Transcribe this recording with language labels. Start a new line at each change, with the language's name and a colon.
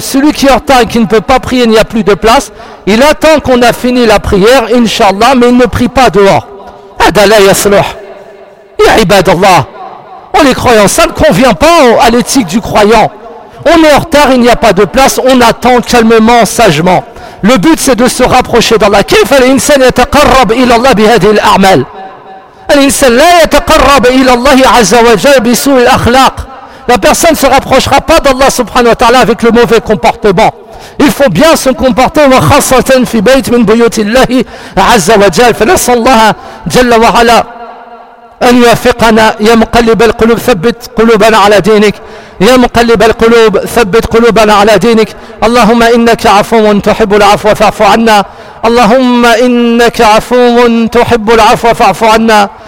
French: Celui qui est en retard et qui ne peut pas prier, il n'y a plus de place, il attend qu'on a fini la prière, Inch'Allah, mais il ne prie pas dehors.
Arabic: Adala yasluh. Ya ibadallah.
French: On est croyant, ça ne convient pas à l'éthique du croyant. On est en retard, il n'y a pas de place, on attend calmement, sagement. Le but c'est de se rapprocher d'Allah.
Arabic: Kayf al-insan yataqarrab ila Allah bihadhihi al-a'mal. الإنسان لا يتقرب إلى الله عز وجل بسوء الأخلاق.
French: La personne ne se rapprochera pas d'Allah subhanahu wa ta'ala avec le mauvais comportement. Il faut bien se comporter,
Arabic: wa khassatan fi bayt min buyutillah
French: عز وجل.
Arabic: فنسأل الله جل وعلا أن يوفقنا. يا مقلب القلوب ثبت قلوبنا على دينك. يا مقلب القلوب ثبت قلوبنا على دينك. اللهم إنك عفو تحب العفو فاعف عنا. اللهم إنك عفو تحب العفو فاعف عنا.